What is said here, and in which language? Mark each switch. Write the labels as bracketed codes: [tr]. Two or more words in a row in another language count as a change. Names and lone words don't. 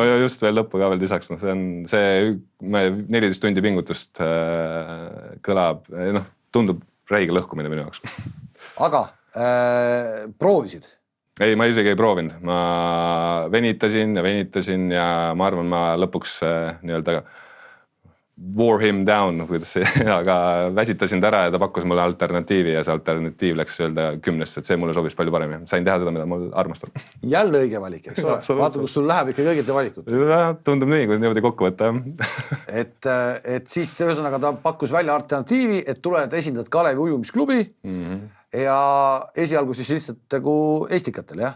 [et] No ja just veel lõppu ka veel lisaks. No, see 14 tundi pingutust kõlab, tundub räige lõhkumine minu jaoks. Aga proovisid? Ei, ma isegi ei proovinud. Ma venitasin ja ma arvan, ma lõpuks nii-öelda [en] wore him down, [et] aga väsitasin ta ära ja ta pakkus mulle alternatiivi ja see alternatiiv läks öelda 10-st, et see mulle sobis palju paremini. Sain teha seda, mida ma armastan. Jälle õige valik, eks ole? Vaata, kus sul läheb ikka õigete valikut. Tundub nii, kui niimoodi kokku võtta. Et siis ühesõnaga ta pakkus välja alternatiivi, et tuled esindad Kalevi ujumisklubi ja esialgu siis lihtsalt nagu Estikatel, jah?